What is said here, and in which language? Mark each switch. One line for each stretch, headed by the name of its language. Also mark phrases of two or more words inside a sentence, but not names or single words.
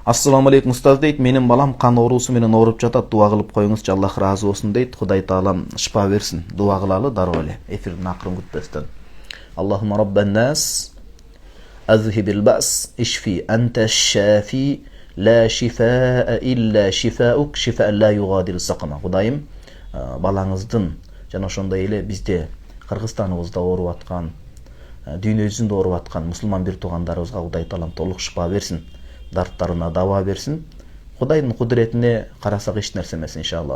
Arabic: السلام عليكم أستاذ deyт.
Kyrgyz: Менин балам кан оорусу менен ооруп жатат. Дуа кылып коюңузчу, Аллах ыраазы болсун дейт. Кудай таалам шифа берсин. Дуа кылалы дароо эле. Эфирдин акырын күтпөстөн.
Arabic: اللهم رب الناس أذهب البأس اشف أنت الشافي لا شفاء إلا شفاؤك شفاء لا يغادر سقما.
Kyrgyz: Кудайым, балаңыздын жана ошондой эле бизде Кыргызстаныбызда ооруп аткан, дүйнө жүзүндө ооруп аткан мусулман бир туугандарыбызга Кудай таалам толук шифа берсин. Дарттарына дава берсин. Кудайдын кудуретине карасак эч нерсе эмес иншалла.